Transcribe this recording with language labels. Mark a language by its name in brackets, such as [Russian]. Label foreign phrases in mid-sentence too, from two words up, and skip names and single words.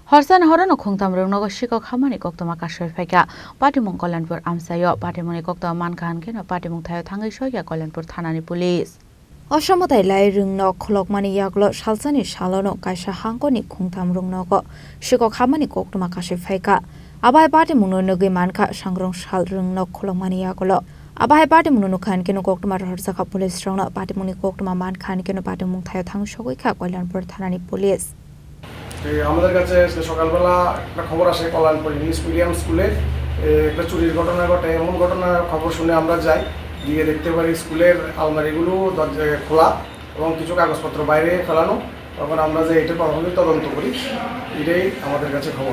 [Kok Borok] Horsani Horo Khungtham Rwngnogo Sikok Habmani Koktwma Kasawi Phaikha Patimung Kalyanpur Amchaio Patimungni Koktwma Mankha Honkheno Patimung Thaio Thangwi Kalyanpur Thanani Police Osamotai lai rungno kholokmani yaklo salsani salono kaisa hangkoni Khungtham Rwngnogo Sikok Habmani Koktwma Kasawi Phaikha abai Patimung nugui Mankha sangrong sal rungno kholokmani yaklo abai Patimung nukhan keno Koktwma Horsakha Police rongno Patimungni Koktwma Mankha keno Patimung Thaio Thangwi Sogwikha Kalyanpur Thanani Police [Bangla] আমাদের কাছে সকালবেলা একটা খবর আসে কল্যাণপুর ইংলিশ মিডিয়াম স্কুলে একটা চুরির ঘটনা ঘটে। এমন ঘটনার খবর শুনে আমরা যাই, গিয়ে দেখতে পারি স্কুলের আলমারিগুলো দরজায় খোলা এবং কিছু কাগজপত্র বাইরে ফেলানো। তখন আমরা যে এটা প্রাথমিক তদন্ত করি, এটাই আমাদের কাছে খবর।